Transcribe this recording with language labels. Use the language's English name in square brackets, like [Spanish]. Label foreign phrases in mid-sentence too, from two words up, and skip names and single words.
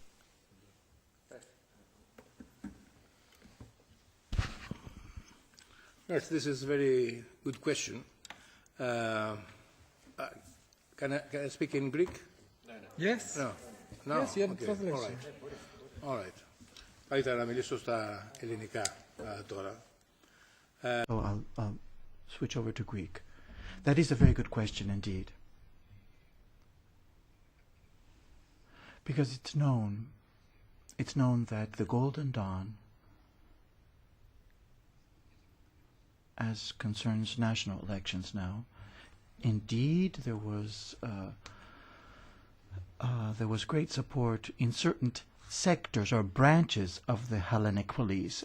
[English] Yes, this is a very good question. Can I speak in Greek? Yes. No. No. Yes, you have Okay. translation. All right. [Greek] Θα ήθελα να μιλήσω στα ελληνικά τώρα. [English] I'll switch over to Greek. That is a very good question indeed. Because it's known that the Golden Dawn, as concerns national elections now, indeed there was great support in certain sectors or branches of the Hellenic police.